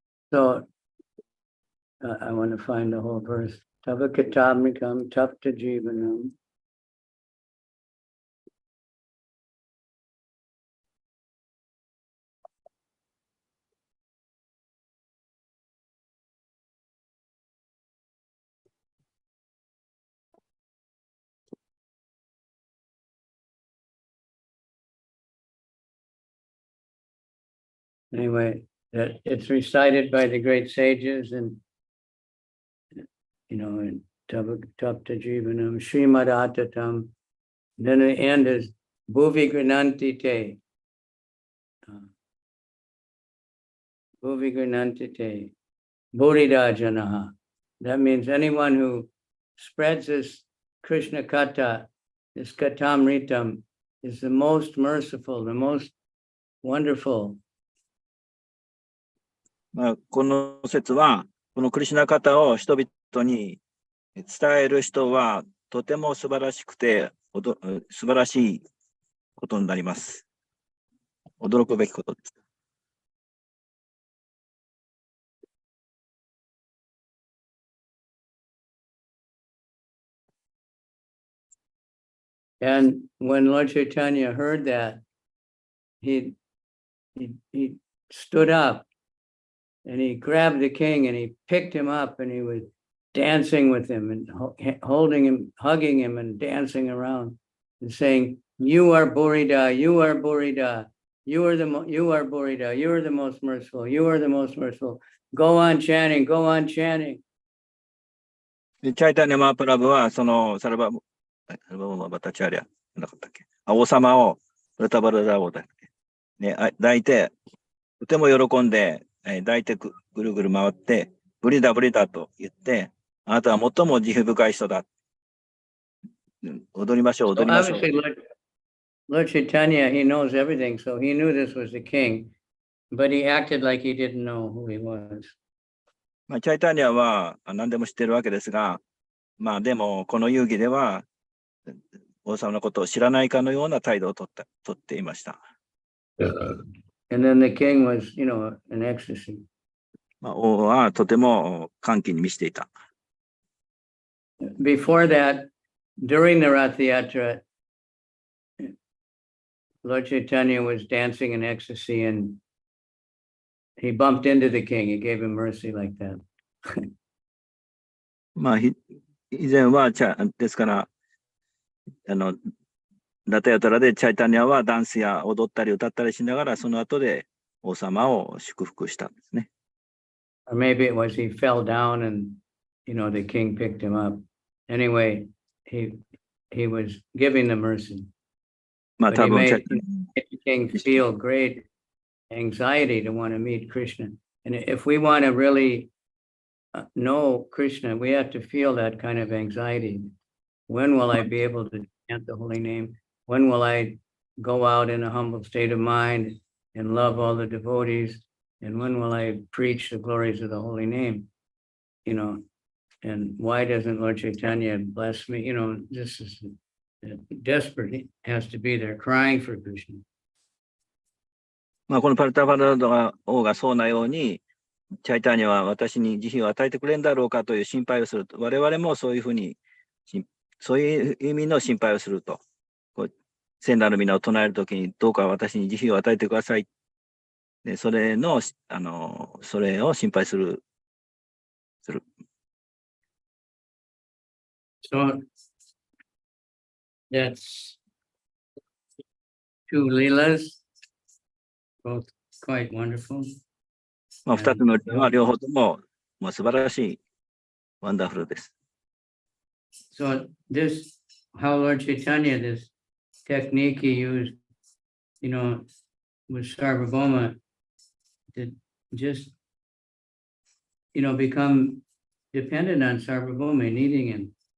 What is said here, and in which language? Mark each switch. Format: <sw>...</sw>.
<en>So I want to find the whole verse.</en> <sa>Tavakatamrikam tapta jivanam.</sa> <en>Anyway, that it's recited by the great sages and, in Tapta Jivanam, Srimad Atatam. Then the end is</en> <sa>Bhuvi Grananti Te. Bhuvi Grananti Te. Buddhida Janaha.</sa> <en>That means anyone who spreads this Krishna Kata, this Katamritam, is the most merciful, the most wonderful.</en> <ja>まあ、この説は、このクリシュナカタを人々に伝える人はとても素晴らしくて、素晴らしいことになります。驚くべきことです。</ja> <en>And when Lord Chaitanya heard that, he stood up and he grabbed the king and he picked him up and he was dancing with him and holding him, hugging him and dancing around and saying, you are Burida, you are Burida, you are Burida, you are the most merciful, you are the most merciful. Go on chanting, go on chanting.</en> <ja>チャイタニアマープラブは、そのサルバムバタチャリア、なかったっけ、王様を、ブラタバラダ王だっけ、ね、抱いて、とても喜んで、抱いてぐるぐる回って、ブリダブリダと言って、あなたは最も慈悲深い人だ。踊りましょう、踊りましょう。</ja> <en>Obviously, Lord Chaitanya, he knows everything, so he knew this was the king, but he acted like he didn't know who he was.</en> <ja>まあ、チャイタニアは何でも知ってるわけですが、まあでもこの遊戯では王様のことを知らないかのような態度をとっていました。</ja> <en>And then the king was, in ecstasy.</en> <ja>まあ、王はとても歓喜に満ちていた。</ja> <en>Before that, during the Rath Yatra, Lord Chaitanya was dancing in ecstasy and he bumped into the king. He gave him mercy like that.</en> <ja>まあ、以前は、ですから、ラタヤトラでチャイタニアはダンスや踊ったり歌ったりしながら、その後で王様を祝福したんですね。</ja> <en>Or maybe it was he fell down and, the king picked him up. Anyway, he was giving the mercy.</en> <ja>まあ、</ja> <en>But</en> <ja>多</ja> <en>he</en> <ja>分</ja> <en>made the king feel great anxiety to want to meet Krishna. And if we want to really know Krishna, we have to feel that kind of anxiety. When will I be able to chant the holy name? When will I go out in a humble state of mind and love all the devotees? And when will I preach the glories of the holy name? And why doesn't Lord Chaitanya bless me? This is desperate. He has to be there crying for Krishna.</en> <ja>まあ、このパルタファラダ王がそうなように、チャイタニアは私に慈悲を与えてくれるんだろうかという心配をすると、我々もそういうふうに、そういう意味の心配をすると、聖なる皆を唱えるときに、どうか私に慈悲を与えてください。で、それを心配する。</ja> <en>So that's two leelas, both quite wonderful.</en> <ja>まあ、二つの例は両方とも、まあ、素晴らしい、ワンダフルです。</ja> <en>So this, how Lord Chaitanya, this technique he used, with Sarvabhauma to just, become dependent on Sarvabhauma, needing him.</en>